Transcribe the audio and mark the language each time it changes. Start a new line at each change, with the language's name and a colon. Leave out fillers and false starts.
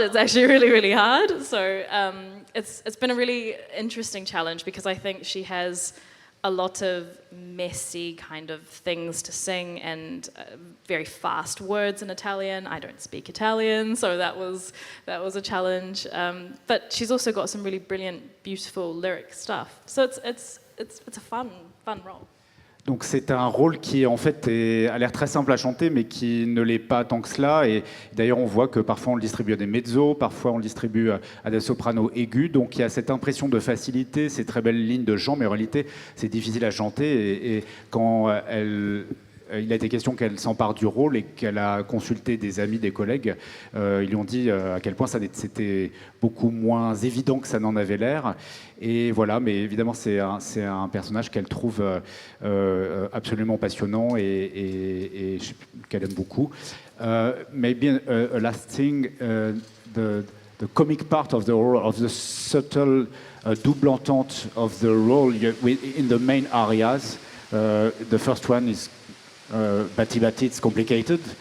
English: It's actually really, really hard. So it's been a really interesting challenge because I think she has a lot of messy kind of things to sing and very fast words in Italian. I don't speak Italian, so that was a challenge. But she's also got some really brilliant, beautiful lyric stuff. So it's a fun role.
French: Donc c'est un rôle qui en fait a l'air très simple à chanter mais qui ne l'est pas tant que cela, et d'ailleurs on voit que parfois on le distribue à des mezzos, parfois on le distribue à des sopranos aigus, donc il y a cette impression de facilité, ces très belles lignes de chant, mais en réalité c'est difficile à chanter, et quand il a été question qu'elle s'empare du rôle et qu'elle a consulté des amis, des collègues, ils lui ont dit à quel point c'était beaucoup moins évident que ça n'en avait l'air. Et voilà, mais évidemment c'est un personnage qu'elle trouve absolument passionnant et qu'elle aime beaucoup.
English: Maybe a last thing, the comic part of the role, of the subtle double entente of the role in the main arias. The first one is Batti Batti, it's complicated.